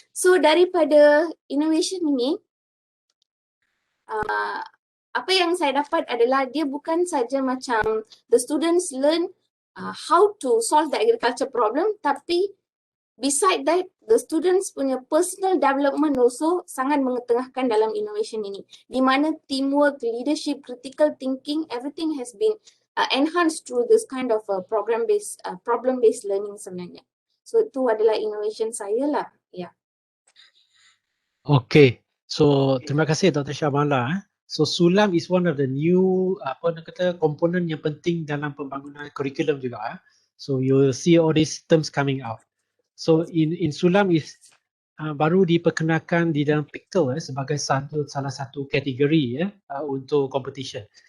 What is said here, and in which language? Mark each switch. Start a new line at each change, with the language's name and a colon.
Malay: So daripada innovation ini, apa yang saya dapat adalah dia bukan saja macam
English: the students learn how to solve the agriculture problem,
Malay: tapi
English: beside that, the students
Malay: punya
English: personal development also
Malay: sangat mengetengahkan dalam innovation ini. Di mana
English: teamwork, leadership, critical thinking, everything has been enhanced through this kind of problem-based learning
Malay: sebenarnya. So itu adalah innovation saya lah.
English: Yeah.
Malay: Okay, so terima kasih Dr. Syamala.
English: So SULAM is one of the new
Malay: komponen yang penting dalam pembangunan kurikulum juga.
English: So you will see all these terms coming out. So in SULAM is
Malay: baru diperkenalkan di dalam Pictel sebagai salah satu kategori untuk competition.